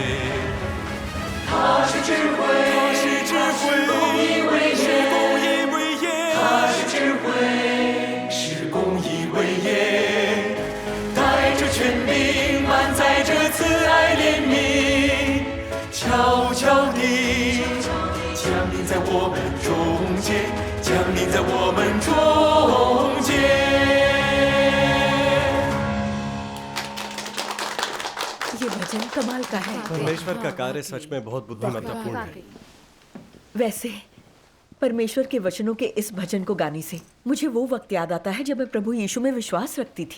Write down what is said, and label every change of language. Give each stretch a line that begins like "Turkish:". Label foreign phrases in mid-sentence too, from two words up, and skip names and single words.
Chinese: 他是智慧，他是智慧，公义威严，他是智慧，是公义威严，带着权柄，满载着慈爱怜悯，悄悄地降临在我们中间，降临在我们中间。
Hindi: ये भजन कमाल का है। परमेश्वर का कार्य सच में बहुत बुद्धिमत्तापूर्ण है। वैसे परमेश्वर के वचनों के इस भजन को गाने से मुझे वो वक्त याद आता है जब मैं प्रभु यीशु में विश्वास रखती थी।